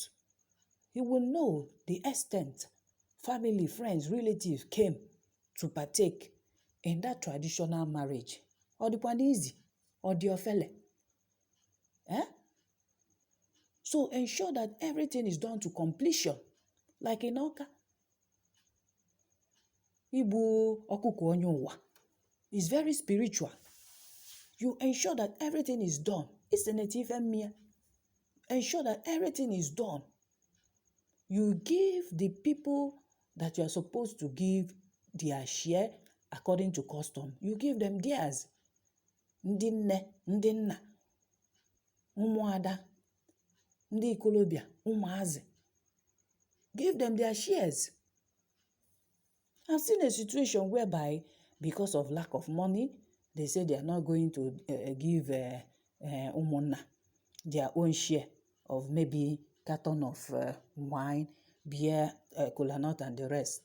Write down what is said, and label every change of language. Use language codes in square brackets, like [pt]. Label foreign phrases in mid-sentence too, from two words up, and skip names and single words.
[en] He will know the extent family, friends, relatives came to partake in that traditional marriage. Or the one easy, or the ofele. So ensure that everything is done to completion. Like in Oka. [ig] Ibu okuku onye ụwa [en] is very spiritual. You ensure that everything is done. It's a native emir. Ensure that everything is done. You give the people that you are supposed to give their share according to custom. You give them theirs. [ig] Ndị nne, ndị nna, ụmụada, ndị ikolobia, ụmụazị. [en] Give them their shares. I've seen a situation whereby, because of lack of money, they say they are not going to give umunna their own share of maybe carton of wine, beer, cola nut, and the rest.